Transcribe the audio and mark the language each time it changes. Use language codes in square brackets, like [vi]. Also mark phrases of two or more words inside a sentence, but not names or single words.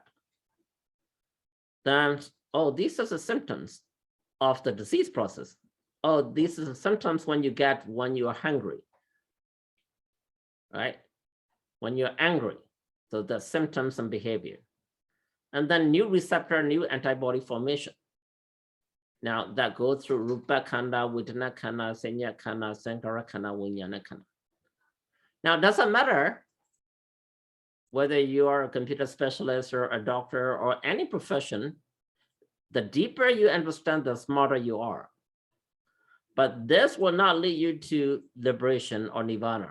[en] Then, oh, these are the symptoms of the disease process. Oh, these are the symptoms when you get when you are hungry, right? When you're angry. So the symptoms and behavior. And then new receptor, new antibody formation. Now that goes through [pi] Rupa Khanda, Vedana Khanda, Sanya Khanda, Sankara Khanda, Vijnana Khanda. [en] Now, it doesn't matter whether you are a computer specialist or a doctor or any profession, the deeper you understand, the smarter you are. But this will not lead you to liberation or nirvana.